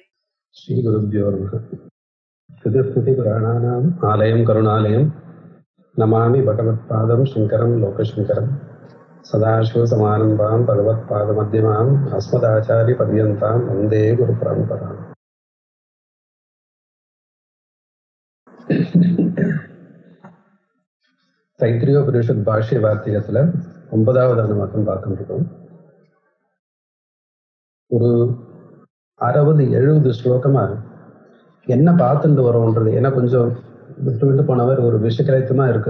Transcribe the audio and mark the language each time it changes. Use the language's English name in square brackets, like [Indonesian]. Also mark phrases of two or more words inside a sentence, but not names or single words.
[Sanskrit] श्री गुरुभ्यो नमः। श्रुतिस्मृति पुराणानाम् आलयं करुणालयं नमामि भगवत्पादं शङ्करं लोकशङ्करं सदाशिवसमारम्भां भगवत्पादमध्यमाम् अस्मदाचार्यपर्यन्तां वन्दे गुरुपरम्पराम्। [Tamil] தைத்திரியோபனிஷத் பாஷ்ய வார்த்திகத்துல 9வது அனுவாக்கம் பார்த்துட்டு இருக்கோம். ஒரு 60-70 ஸ்லோகமா என்ன பார்த்துட்டு வரோன்றது ஏன்னா கொஞ்சம் விட்டு விட்டு போனவர் ஒரு விஷயக்கிரயத்தமா இருக்கு.